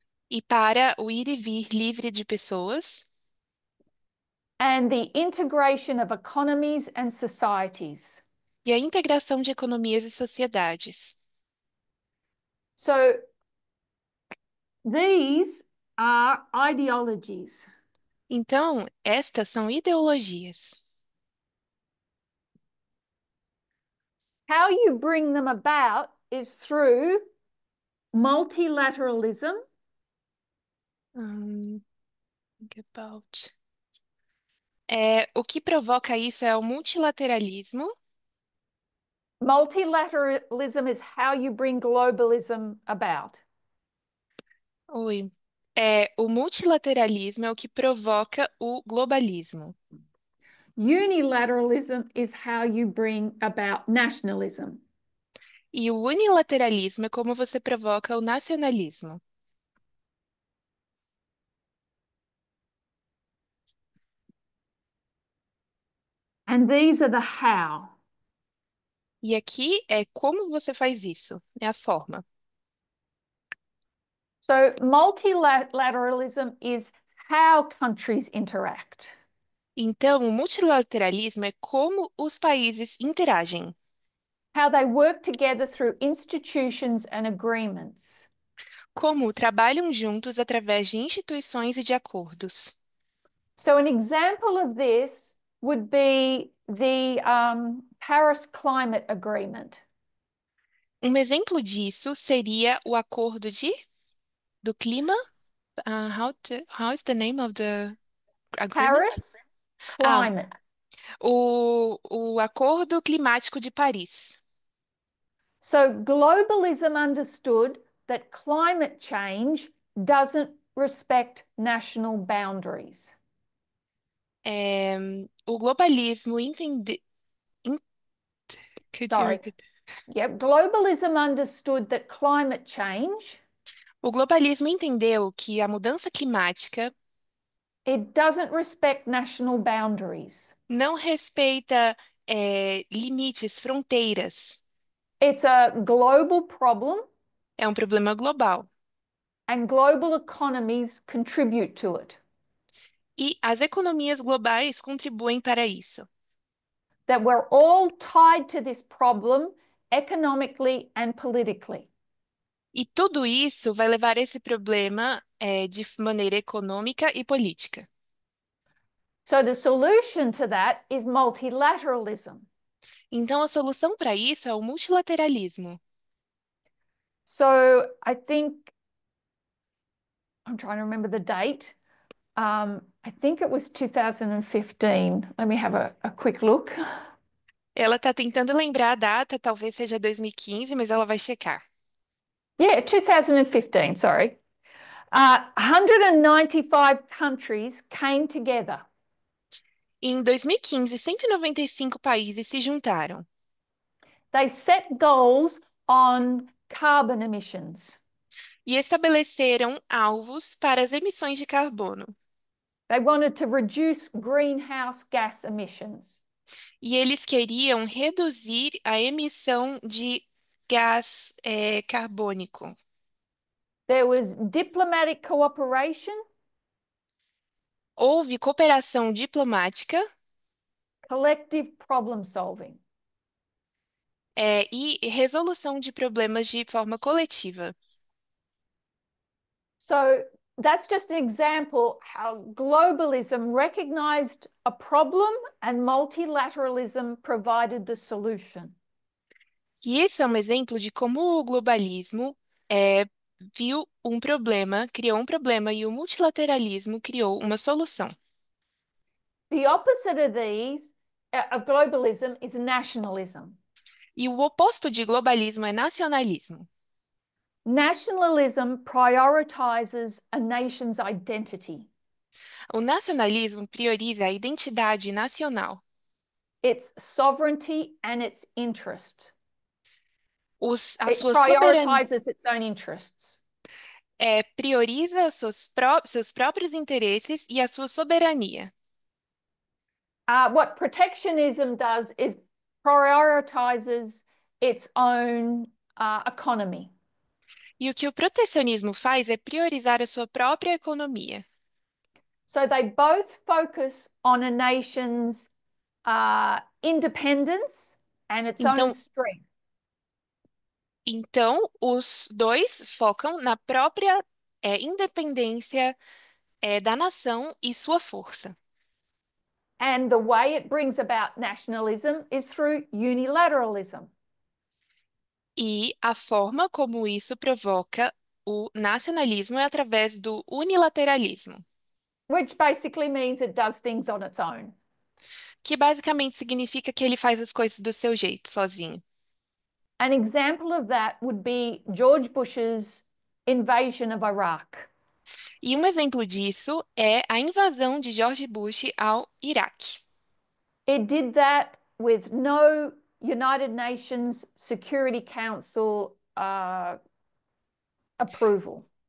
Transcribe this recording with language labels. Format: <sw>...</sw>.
<pt>e para o ir e vir livre de pessoas</pt> <en>and the integration of economies and societies.</en> <pt>e a integração de economias e sociedades.</pt> <en>So these are ideologies.</en> <pt>Então, estas são ideologias.</pt> <en>How you bring them about is through multilateralism, Hum, think about.</en> <pt>O que provoca isso é o multilateralismo.</pt> <en>multilateralism is how you bring globalism about.</en> <pt>Oi. O multilateralismo é o que provoca o globalismo.</pt> <en>Unilateralism is how you bring about nationalism.</en> <pt>E o unilateralismo é como você provoca o nacionalismo.</pt> <en>And these are the how.</en> <pt>E aqui é como você faz isso, é a forma.</pt> <en>So multilateralism is how countries interact.</en> <pt>Então, o multilateralismo é como os países interagem,</pt> <en>How they work together through institutions and agreements.</en> <pt>como trabalham juntos através de instituições e de acordos.</pt> <en>So, an example of this would be the Paris Climate Agreement.</en> <pt>Um exemplo disso seria o acordo do clima.</pt> <en>How is the name of the agreement?</en> <pt>Paris Ah,</pt> <en>Climate.</en> <pt>o Acordo Climático de Paris.</pt> <en>So, globalism understood that climate change doesn't respect national boundaries.</en> <pt>É, o globalismo entende... en-</pt> <en>Could you Sorry. repeat? Yep. Globalism understood that climate change,</en> <pt>O globalismo entendeu que a mudança climática</pt> <en>it doesn't respect national boundaries.</en> <pt>não respeita, limites, fronteiras.</pt> <en>It's a global problem</en> <pt>É um problema global.</pt> <en>and global economies contribute to it.</en> <pt>E as economias globais contribuem para isso.</pt> <en>That we're all tied to this problem economically and politically.</en> <pt>E tudo isso vai levar esse problema, de maneira econômica e política.</pt> <en>So the solution to that is multilateralism.</en> <pt>Então, a solução para isso é o multilateralismo.</pt> <en>So I think, I'm trying to remember the date. I think it was 2015. Let me have a quick look.</en> <pt>Ela está tentando lembrar a data, talvez seja 2015, mas ela vai checar.</pt> <en>Yeah, 2015, sorry. 195 countries came together.</en> <pt>Em 2015, 195 países se juntaram</pt> <en>They set goals on carbon emissions.</en> <pt>e estabeleceram alvos para as emissões de carbono.</pt> <en>They wanted to reduce greenhouse gas emissions.</en> <pt>E eles queriam reduzir a emissão de gás, carbônico.</pt> <en>There was diplomatic cooperation,</en> <pt>Houve cooperação diplomática,</pt> <en>collective problem solving.</en> <pt>e resolução de problemas de forma coletiva.</pt> <en>So that's just an example how globalism recognized a problem and multilateralism provided the solution.</en> <pt>E esse é um exemplo de como o globalismo, é, viu um problema, criou um problema e o multilateralismo criou uma solução.</pt> <en>The opposite of these, of globalism, is nationalism.</en> <pt>E o oposto de globalismo é nacionalismo.</pt> <en>Nationalism prioritizes a nation's identity,</en> <pt>O nacionalismo prioriza a identidade nacional,</pt> <en>its sovereignty, and its interest.</en> <pt>a</pt> <en>It</en> <pt>sua soberania,</pt> <en>prioritizes its own interests.</en> <pt>prioriza os seus próprios interesses e a sua soberania.</pt> <en>What protectionism does is prioritizes its own economy.</en> <pt>E o que o protecionismo faz é priorizar a sua própria economia.</pt> <en>So they both focus on a nation's independence and its own</en> <pt>Então,</pt> <en>strength.</en> <pt>Então, os dois focam na própria, independência, da nação e sua força.</pt> <en>And the way it brings about nationalism is through unilateralism.</en> <pt>E a forma como isso provoca o nacionalismo é através do unilateralismo,</pt> <en>Which basically means it does things on its own.</en> <pt>que basicamente significa que ele faz as coisas do seu jeito, sozinho.</pt> <en>An example of that would be George Bush's invasion of Iraq.</en> <pt>E um exemplo disso é a invasão de George Bush ao Iraque.</pt> <en>It did that with no United Nations Security Council approval.</en>